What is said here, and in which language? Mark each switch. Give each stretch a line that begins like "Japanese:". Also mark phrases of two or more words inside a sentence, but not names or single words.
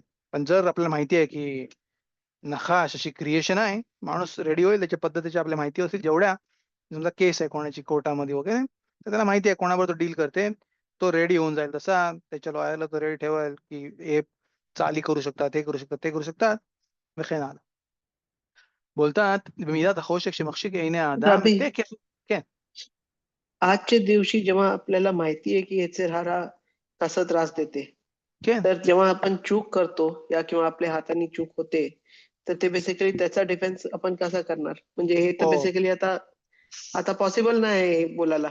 Marathi: पण जर आपल्याला माहिती आहे की नकाश अशी क्रिएशन आहे, माणूस रेडी होईल त्याच्या पद्धतीच्या आपल्या माहिती असतील जेवढ्या. समजा केस आहे कोणाची कोर्टामध्ये वगैरे, तर त्याला माहिती आहे कोणाबरोबर तो डील करते. तो रेडी होऊन जाईल तसा त्याच्या लॉयरला तो रेडी ठेवेल की हे चाली करू शकतात, हे करू शकतात, ते करू शकतात.
Hebrew: וכן הלאה.
Marathi: बोलतात
Hebrew: במידת החושך שמחשיך עיני האדם
Marathi: रबी,
Hebrew: תקף. כן,
Marathi: आजच्या दिवशी जेव्हा आपल्याला माहिती आहे की एचेरारा कसा त्रास देते,
Hebrew: כן.
Marathi: तर जेव्हा आपण चूक करतो या किंवा आपल्या हाताने चूक होते, तर ते बेसिकली त्याचा डिफेन्स आपण कसा करणार? म्हणजे हे तर हो. बेसिकली आता आता पॉसिबल नाही आहे हे बोलायला.